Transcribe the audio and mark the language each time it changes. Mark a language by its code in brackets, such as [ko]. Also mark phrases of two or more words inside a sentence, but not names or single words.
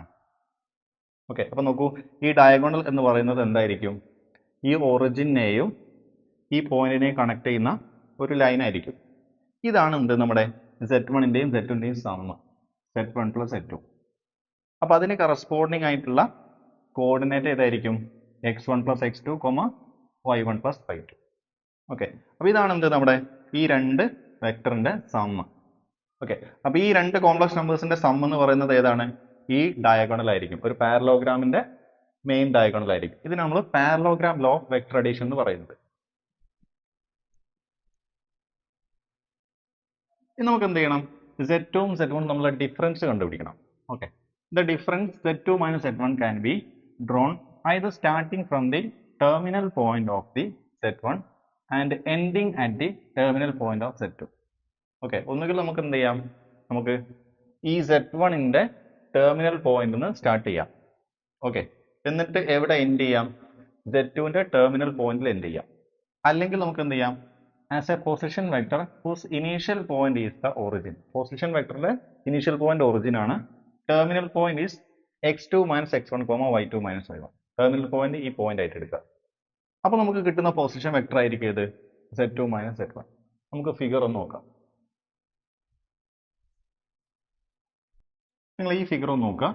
[ml] ഓക്കെ, അപ്പൊ നോക്കൂ, ഈ ഡയഗണൽ എന്ന് പറയുന്നത് എന്തായിരിക്കും? ഈ ഒറിജിനെയും ഈ പോയിന്റിനെയും കണക്ട് ചെയ്യുന്ന ഒരു ലൈൻ ആയിരിക്കും. ഇതാണ് എന്ത്? നമ്മുടെ z1ന്റെയും z2ന്റെയും സമ്മ്, [en] z1 plus z2. [ml] അപ്പൊ അതിന് കറസ്പോണ്ടിങ് ആയിട്ടുള്ള കോർഡിനേറ്റ് ഏതായിരിക്കും? [en] x1 plus x2, y1 plus y2. [ml] ഓക്കെ, അപ്പൊ ഇതാണ് എന്ത്? നമ്മുടെ ഈ രണ്ട് വെക്ടറിന്റെ സമ്മ്. ഓക്കെ, അപ്പൊ ഈ രണ്ട് [en] complex numbers [ml] സമ്മ് എന്ന് പറയുന്നത് ഏതാണ്? ഈ ഡയഗണൽ ആയിരിക്കും. ഒരു പാരലോഗ്രാമിന്റെ [en] main diagonal [ml] ആയിരിക്കും. ഇതിന് നമ്മൾ [en] parallelogram law of vector addition [ml] എന്ന് പറയുന്നത്. ഇനി നമുക്ക് എന്ത് ചെയ്യണം? z2ഉം z1ഉം തമ്മിലുള്ള ഡിഫറൻസ് കണ്ടുപിടിക്കണം. ഓക്കെ, [en] the difference z2 minus z1 can be drawn either starting from the terminal point of the z1 and ending at the terminal point of z2. [ml] ഓക്കെ, ഒന്നുകിൽ നമുക്ക് എന്ത് ചെയ്യാം? നമുക്ക് ഈ z1ന്റെ [en] terminal point [ml] നിന്ന് സ്റ്റാർട്ട് ചെയ്യാം. ഓക്കെ, എന്നിട്ട് എവിടെ എൻഡ് ചെയ്യാം? z2ന്റെ [en] terminal point [ml] എൻഡ് ചെയ്യാം. അല്ലെങ്കിൽ നമുക്ക് എന്ത് ചെയ്യാം? [en] as a position vector whose initial point is the origin. position vector initial point origin [ml] ആണ്. [en] terminal point is x2 minus x1, y2 minus y1. terminal point [ml] ഈ പോയിന്റ് ആയിട്ട് എടുക്കുക. അപ്പൊ നമുക്ക് കിട്ടുന്ന [en] position vector [ml] ആയിരിക്കും ഇത് [en] z2 minus z1. [ml] നമുക്ക് ഫിഗർ ഒന്ന് നോക്കാം. നിങ്ങൾ ഈ ഫിഗർ ഒന്ന് നോക്കുക.